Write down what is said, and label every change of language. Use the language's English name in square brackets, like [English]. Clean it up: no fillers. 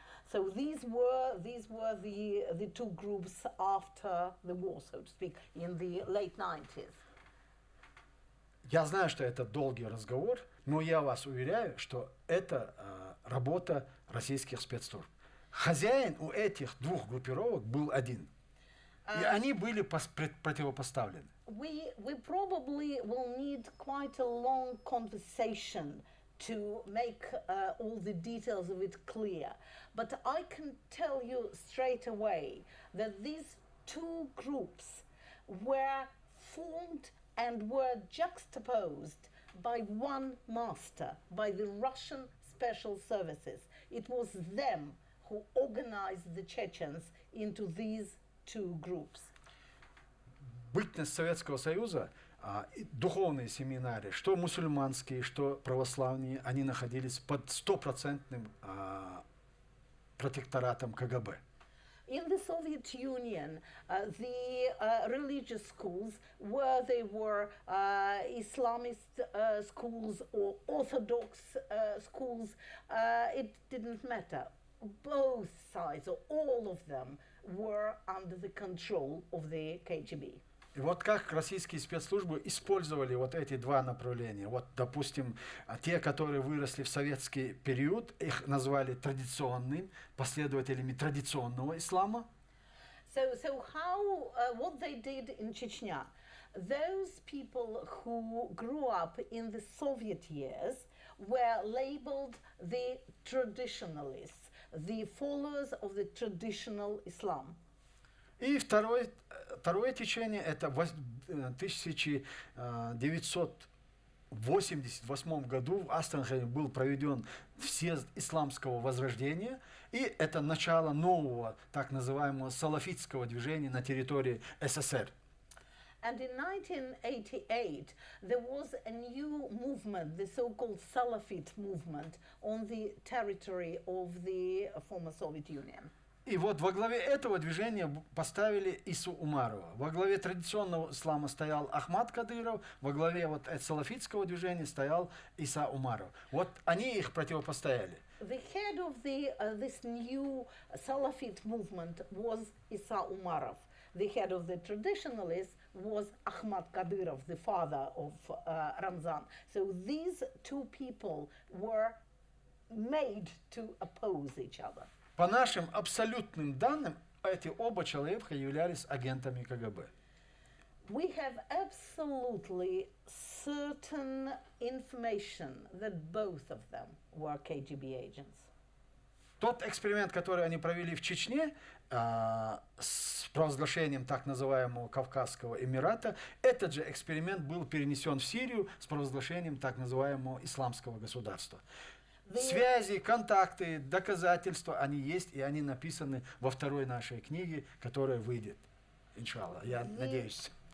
[English] So these were the two groups after the war, so to speak, in the late 90s. [Russian] Я знаю, что это долгий разговор, но я вас уверяю, что это работа российских спецслужб. Хозяин у этих двух группировок был один. И они были противопоставлены. [English] We probably will need quite a long conversation to make all the details of it clear. But I can tell you straight away that these two groups were formed and were juxtaposed by one master, by the Russian special services. It was them who organized the Chechens into these two groups. [Russian] Бытность Советского Союза, духовные семинары, что мусульманские, что православные, они находились под стопроцентным протекторатом КГБ. [English] In the Soviet Union, the religious schools, where they were Islamist schools or Orthodox schools, it didn't matter. Both sides, or all of them, were under the control of the KGB. [Russian] И вот как российские спецслужбы использовали вот эти два направления. Вот, допустим, те, которые выросли в советский период, их назвали традиционным, последователями традиционного ислама. [English] So how, what they did in Chechnya, those people who grew up in the Soviet years were labeled the traditionalists, the followers of the traditional Islam. [Russian] И второе течение, это в 1988 году в Астрахани был проведен съезд исламского возрождения, и это начало нового, так называемого салафитского движения на территории СССР. [English] And in 1988, there was a new movement, the so-called Salafit movement, on the territory of the former Soviet Union. [Russian] И вот во главе этого движения поставили Ису Умарова. Во главе традиционного ислама стоял Ахмад Кадыров, во главе вот салафитского движения стоял Иса Умаров. Вот они их противопостояли. [English] The head of this new Salafit movement was Isa Umarov. The head of the traditionalists was Ahmad Kadyrov, the father of Ramzan. So these two people were made to oppose each other. [Russian] По нашим абсолютным данным, эти оба человека являлись агентами КГБ. [English] We have absolutely certain information that both of them were KGB agents. [Russian] Тот эксперимент, который они провели в Чечне с провозглашением так называемого Кавказского Эмирата, этот же эксперимент был перенесен в Сирию с провозглашением так называемого Исламского государства. Связи, контакты, доказательства, они есть, и они написаны во второй нашей книге, которая выйдет, иншаллах, я надеюсь.